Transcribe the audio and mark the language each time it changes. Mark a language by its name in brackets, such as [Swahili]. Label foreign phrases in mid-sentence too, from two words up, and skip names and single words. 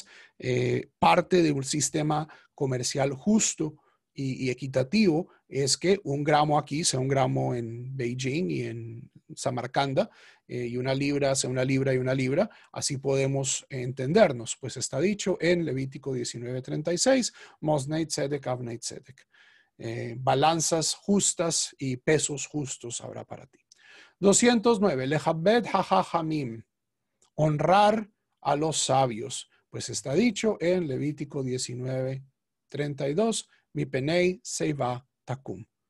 [Spanish] Parte de un sistema comercial justo y equitativo es que un gramo aquí sea un gramo en Beijing y en Samarcanda, y una libra sea una libra y una libra. Así podemos entendernos. Pues está dicho en Levítico 19:36, [Hebrew] מאזני צדק אבני צדק. [Spanish] Balanzas justas y pesos justos habrá para ti. 209, [Hebrew] לכבד החכמים, [Spanish] honrar a los sabios. Pues está dicho en Levítico 19:32, [Hebrew] מפני שיבה תקום.